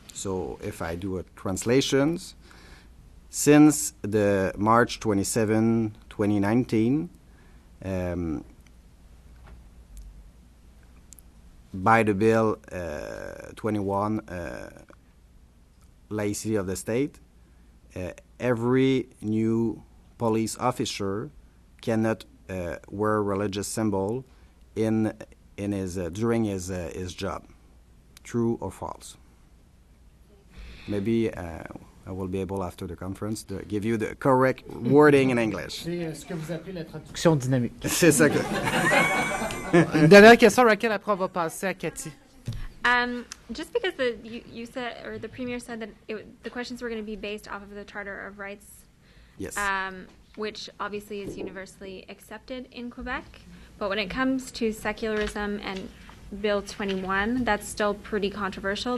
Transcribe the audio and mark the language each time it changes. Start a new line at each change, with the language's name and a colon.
English: So if I do a translations, since the March 27, 2019, by the Bill 21, laicity of the state, every new police officer cannot wear a religious symbol in his during his job. True or false? Maybe I will be able after the conference to give you the correct wording in English.
French: C'est ce que vous appelez la traduction dynamique. C'est ça que... Une dernière question, Raquel, après on va passer à Cathy.
English: Just because you said, or the Premier said that the questions were going to be based off of the Charter of Rights, Yes. Which obviously is universally accepted in Quebec, but when it comes to secularism and Bill 21, that's still pretty controversial.